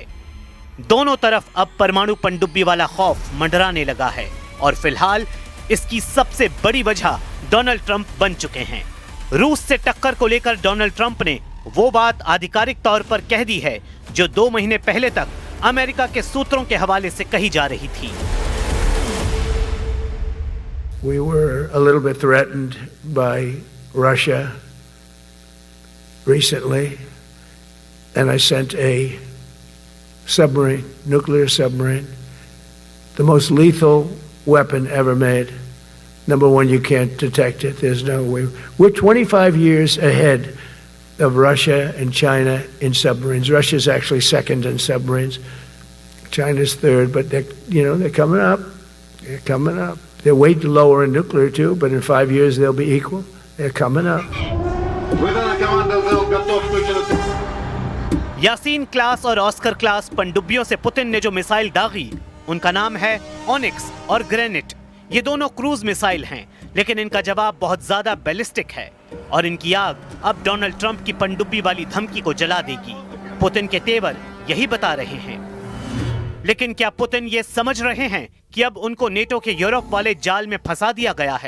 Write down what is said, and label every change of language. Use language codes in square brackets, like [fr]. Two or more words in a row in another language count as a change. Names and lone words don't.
[hi] दोनों तरफ अब परमाणु पनडुब्बी वाला खौफ मंडराने लगा है और फिलहाल इसकी सबसे बड़ी वजह डोनाल्ड ट्रंप बन चुके हैं। रूस से टक्कर को लेकर डोनाल्ड ट्रंप ने वो बात आधिकारिक तौर पर कह दी है जो 2 महीने पहले तक अमेरिका के सूत्रों के हवाले से कही जा रही थी। [en] We were a little bit threatened by Russia recently, and I sent a submarine, nuclear submarine, the most lethal weapon ever made. Number one, you can't detect it. There's no way. We're 25 years ahead of Russia and China in submarines. Russia's actually second in submarines. China's third, but they're coming up. They're coming up. They're way lower in nuclear too, but in 5 years they'll be equal. They're coming up. [ru] Выдана команда «Зал» готов к выходу. [hi] यासीन क्लास और ऑस्कर क्लास पनडुब्बियों से पुतिन ने जो मिसाइल दागी उनका नाम है ओनिक्स और ग्रेनेट। ये दोनों क्रूज मिसाइल हैं, लेकिन इनका जवाब बहुत ज्यादा बैलिस्टिक है और इनकी आग अब डोनाल्ड ट्रंप की पनडुब्बी वाली धमकी को जला देगी। पुतिन के तेवर यही बता रहे हैं। लेकिन क्या पुतिन ये समझ रहे हैं कि अब उनको नेटो के यूरोप वाले जाल में फंसा दिया गया है?